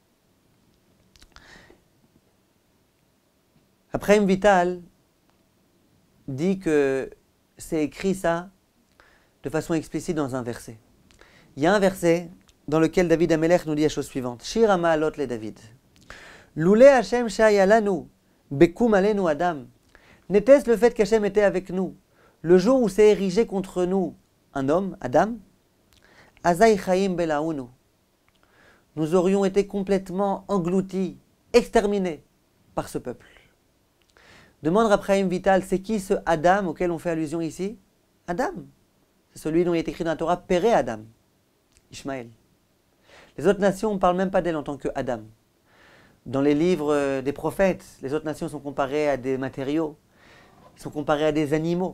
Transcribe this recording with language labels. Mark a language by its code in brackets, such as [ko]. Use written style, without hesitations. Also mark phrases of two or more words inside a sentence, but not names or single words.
[fr] Après, Chaim Vital dit que c'est écrit ça de façon explicite dans un verset. Il y a un verset dans lequel David Amelech nous dit la chose suivante. [he] שיר המעלות לדוד. לולי השם שהיה לנו בקום עלינו אדם. [fr] N'était-ce le fait qu'Hachem était avec nous le jour où s'est érigé contre nous un homme, Adam? [he] אזי חיים בלעונו. [fr] Nous aurions été complètement engloutis, exterminés par ce peuple. Demande à Chaim Vital, c'est qui ce Adam auquel on fait allusion ici? Adam. C'est celui dont il est écrit dans la Torah, [he] פרא אדם, [fr] Ishmaël. Les autres nations, on ne parle même pas d'elle en tant que Adam. Dans les livres des prophètes, les autres nations sont comparées à des matériaux, ils sont comparés à des animaux.